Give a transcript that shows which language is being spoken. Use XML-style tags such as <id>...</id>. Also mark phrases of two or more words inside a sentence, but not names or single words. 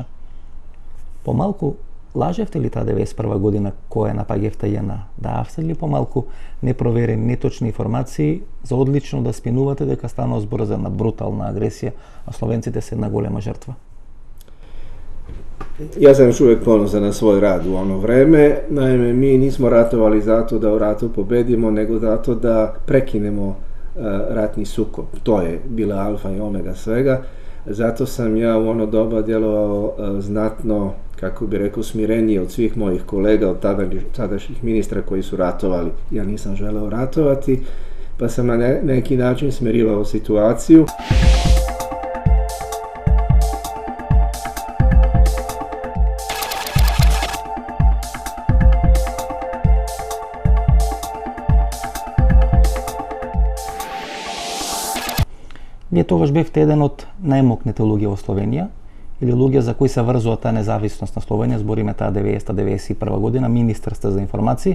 <mk>Помалку лажевте ли таа 91 година која напаѓавте ЈНА? Дававте ли помалку непроверени, неточни информации за одлично да спинувате дека станува збор за една брутална агресија, а словенците се една голема жртва?</mk> <sr>Ja sam još uvijek ponosan na svoj rad u ono vreme. Naime, mi nismo ratovali zato da u ratu pobedimo, nego zato da prekinemo ratni sukob. To je bila alfa i omega svega. Zato sam ja u ono doba djelovao znatno, kako bi rekao, smirenije od svih mojih kolega, od tadašnjih ministra koji su ratovali. Ja nisam želeo ratovati, pa sam na neki način smirivao situaciju.</sr> <mk>Вие тогаш бевте еден од најмокните луѓе во Словенија, или луѓе за кои се врзува таа независност на Словенија, збориме таа 90-91 година, министар сте за информации.</mk>